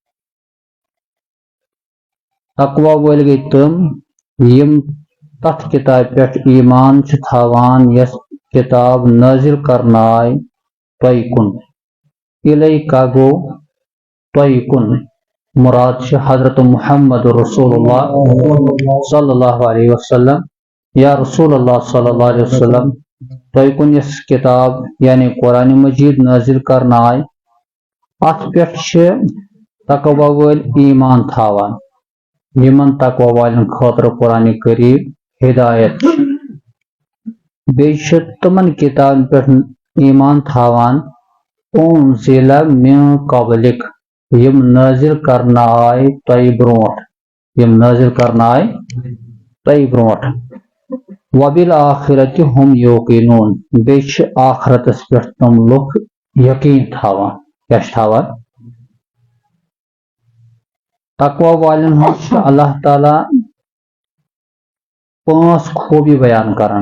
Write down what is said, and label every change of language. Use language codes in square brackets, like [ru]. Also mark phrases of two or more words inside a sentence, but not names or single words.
[ks] تقوی وٲلۍ گٔے تِم یِم تتھ کِتابہِ پٮ۪ٹھ ایمان چھِ تھاوان یۄس کِتاب نٲزِل کرنہٕ آیہِ تۄہہِ کُن۔ الیکا گوٚو تۄہہِ کُن، مراد چھِ حضرت محمد رسول اللہ [ar] صلی اللہ علیہ وسلم [ks] یا رسول اللہ [ar] صلی اللہ علیہ وسلم [ks] تۄہہِ کُن یۄس کِتاب یعنی قرآن مجیٖد نٲزِل کرنہٕ آیہِ، اتھ پٮ۪ٹھ چھِ تقوی وٲلۍ ایمان تھاوان۔ یِمن تقوی والٮ۪ن خٲطرٕ قرآن کریم ہدایت چھِ، بیٚیہِ چھِ تِمن کِتابن پٮ۪ٹھ ایمان تھاوان [ar] انزل من قبلک، [ks] یِم نٲزِل کرنہٕ آیہِ تۄہہِ برونٛٹھ، یِم نٲزِل کرنہٕ آیہِ تۄہہِ برونٛٹھ۔ [ar] وبالآخرۃ هم یوقنون، [ks] بیٚیہِ چھِ آخرتس پٮ۪ٹھ تِم لُکھ یقیٖن تھاوان۔ کیاہ چھِ تھاوان؟ تقوی والٮ۪ن ہُنٛد چھُ اللہ تعالیٰ 5 خوٗبی بیان کران۔